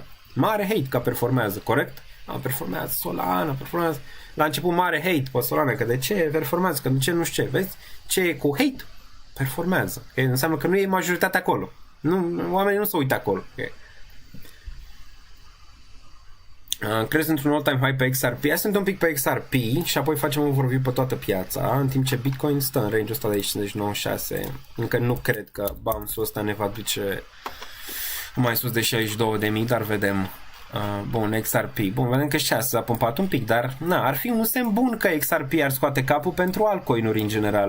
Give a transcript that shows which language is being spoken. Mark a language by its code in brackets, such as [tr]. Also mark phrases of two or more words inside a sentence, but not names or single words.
[ro] Mare hate că performează, corect? Performează Solana, performează. La început mare hate pe Solana, că de ce performează, că de ce nu știu ce. Vezi? Ce e cu hate? Performează. Okay? Înseamnă că nu e majoritatea acolo. Oamenii nu se uită acolo. Okay? Crezi într-un [en] all-time high [ro] pe XRP? Hai sunt un pic pe XRP și apoi facem un overview pe toată piața, în timp ce Bitcoin stă în range-ul ăsta de 59.6. Încă nu cred că bounce-ul ăsta ne va duce mai sus de 62.000, dar vedem. Bun, XRP. Bun, vedem că și s-a pompat un pic, dar ar fi un semn bun că XRP ar scoate capul pentru altcoin-uri în general.